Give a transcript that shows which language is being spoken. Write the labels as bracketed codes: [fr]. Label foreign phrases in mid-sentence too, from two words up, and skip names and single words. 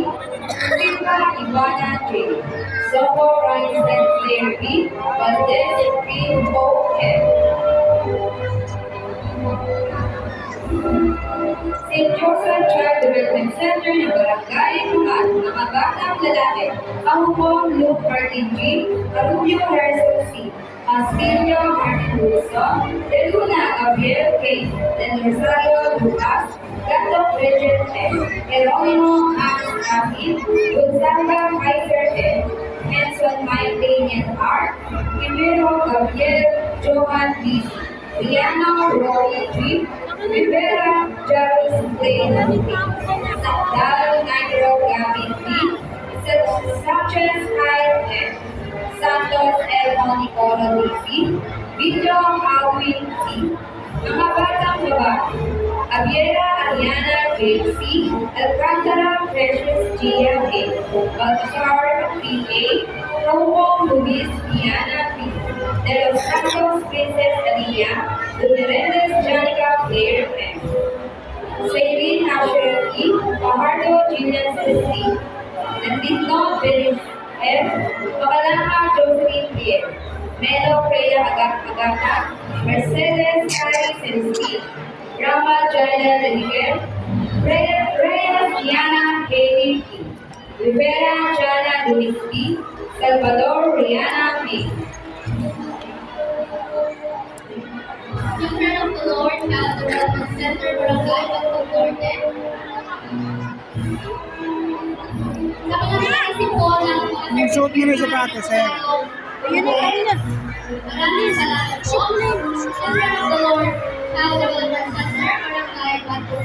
[tl] Silva Ivana J. Sopo Ryan Claire B. Valdez P. O. M. St. Joseph Child Development Center ng Barangay Tumal, mga batang lalaki, Ahumong Luke Martin G. Arubio Harrison C. Castillo Martin Russo, De Luna Gabriel K. Del Rosario Lucas, Gato Bridget M. Jeronimo Max Amin, Gonzaga Kaiser M. Henson Mike Daniel R. Primero Gabriel Johan B. Riano Rory G. Rivera Jarvis Plain B. Dal Nigro Gavin B. Sanchez Kyle M. Santos L. Monicoro D. Video Alwin T. Mga batang babae, Abiera Ariana J.C., Alcantara Precious Gia A., Baltasar P.A., Raumong Luis Diana P., De Los Santos Princess Alia, Lumerendes Janica Claire M., Saylene Asher E., Pajardo Gillian Celestine, Nandito Felix F., Makalama Josephine Pierre, Melo Freya Agata, Mercedes Harry Celestine, Rama Jaina Deniger, Reyes Diana Katie P. Rivera Jana Luis P. Salvador Rihanna P. Children of the Lord Child Development Center, Barangay Bagtagorte. Sa pinag-iisip po ng mga Suot mo na yung sapatos, eh. Ayun na, ayun na. maraming salamat po. Children of the Lord Child Development Center, Barangay Bagtagorte.